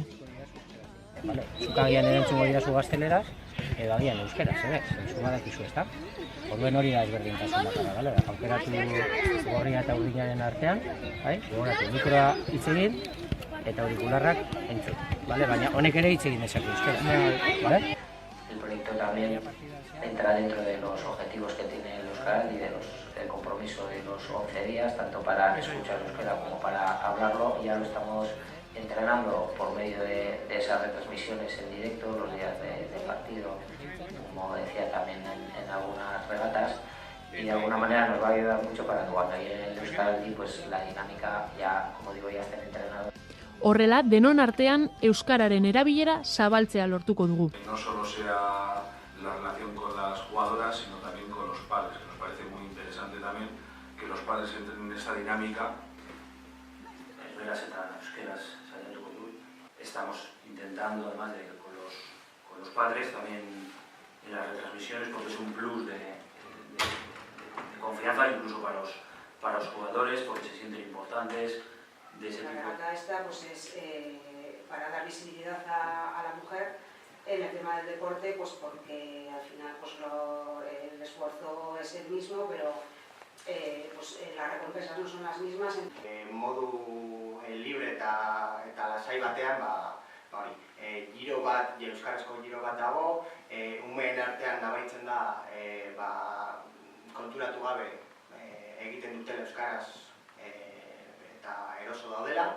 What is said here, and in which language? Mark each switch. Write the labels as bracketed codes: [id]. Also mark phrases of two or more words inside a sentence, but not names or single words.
[eu] Zuk agian erantzungo dira zu gazteleraz, edo agian euskeraz, zentzu badakizu, ezta? Orduen hori da ezberdintasun bakarra, aukeratu gorria eta urdinaren artean, gogoratu mikroa hitz egin eta aurikularrak entzun, baina honek ere hitz egin dezake euskera. [es] El proyecto también entra dentro de los objetivos que tiene el euskera y del compromiso de los 11 días, tanto para escuchar euskera como para hablarlo. Ya lo estamos entrenando por medio de esas retransmisiones en directo, los días de partido, como decía también en algunas regatas, y de alguna manera nos va a ayudar mucho para que cuando llegue el Euskaraldi, pues la dinámica ya, como digo, ya estén entrenados. [eu] Horrela, denon artean euskararen erabilera zabaltzea lortuko dugu. [es] No solo sea la relación con las jugadoras, sino también con los padres, que nos parece muy interesante también que los padres entren en esta dinámica. Estamos intentando, además con los padres, también en las retransmisiones, porque es un plus de confianza, incluso para los jugadores, porque se sienten importantes. De ese tipo. La verdad esta pues es para dar visibilidad a la mujer en el tema del deporte, pues porque al final pues el esfuerzo es el mismo, pero pues las recompensas no son las mismas. [eu] Modu libre eta lasai batean giro bat, euskarazko giro bat dago, umeen artean nabaritzen da konturatu gabe egiten dutela euskaraz eroso daudela.